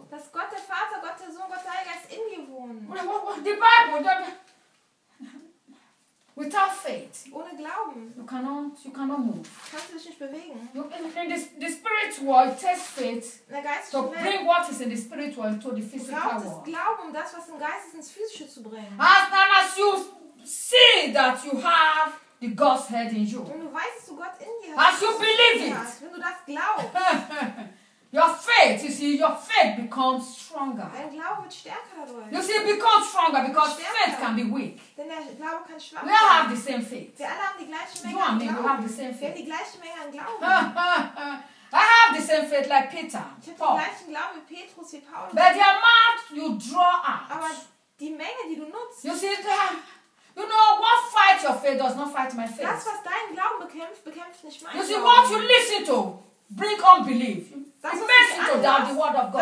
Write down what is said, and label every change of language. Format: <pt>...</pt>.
<en>That God the Father, God the Son, God the Holy Ghost in you</en> <de>wohnt.</de> <en>The Bible, without faith,</en> <de>ohne Glauben,</de> <en>you cannot move.</en> <de>Kannst du dich nicht bewegen?</de> <en>In the spiritual world, it takes faith to bring what is in the spiritual into the physical world.</en> <de>Brauchst du Glauben, um das, was im Geist ist, ins Physische zu bringen?</de> <en>As long as you see that you have the God's head in you.</en> <de>Wenn du weißt, dass du Gott in dir hast.</de> <en>As you believe it.</en> <de>Wenn du das glaubst.</de> <en>Your faith, you see, your faith becomes stronger.</en> <de>Dein Glaube wird stärker dadurch.</de> <en>You see, it becomes stronger because faith can be weak.</en> <de>Denn</de> <en>We all have the same faith. You and me, we have the same faith.</en> <de>Die gleiche Menge an Glauben.</de> <en>I have the same faith like Peter.</en> <de>Ich habe den gleichen Glauben wie Petrus, wie Paulus.</de> <en>But the amount you draw out.</en> <de>Aber die Menge, die du nutzt.</de> <en>You see, you know what fights your faith does not fight my faith.</en> <de>Das, was dein Glauben bekämpft, bekämpft nicht mein</de> <en>you</en> <de>Glauben.</de> <en>You see, what you listen to bring unbelief.</en> <de>Das,</de> <en>you mess into doubt the word of God.</en>